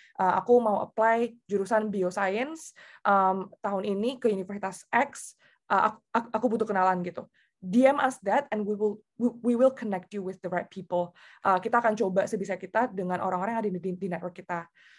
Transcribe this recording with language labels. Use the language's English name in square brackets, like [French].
[Indonesian] Aku mau apply jurusan bioscience tahun ini ke Universitas X, aku butuh kenalan gitu. [English] DM us that, and we will connect you with the right people. [Indonesian] Kita akan coba sebisa kita dengan orang-orang yang ada di network kita.